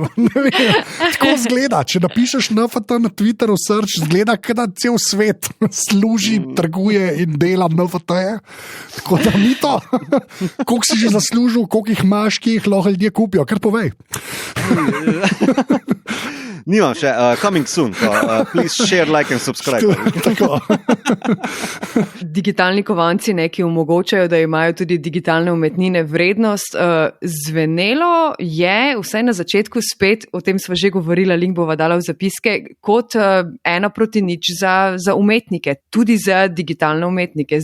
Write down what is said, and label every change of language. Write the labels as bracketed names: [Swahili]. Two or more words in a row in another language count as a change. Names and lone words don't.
[Slovenian] Tako zgleda, če napišeš NFT na Twitteru search, zgleda, da cel svet služi, trguje in dela NFT-je. Tako da mi to, koliko si že zaslužil, koliko jih imaš, ki jih lahko ljudje kupijo, kar povej. Nimam še, [English] coming soon, please share, like and subscribe. [Slovenian] Digitalni kovanci neki omogočajo, da imajo tudi digitalne umetnine vrednost. Zvenelo je, vsaj na začetku spet, o tem sva že govorila, link bova dala v zapiske, kot 1:0 za umetnike, tudi za digitalne umetnike.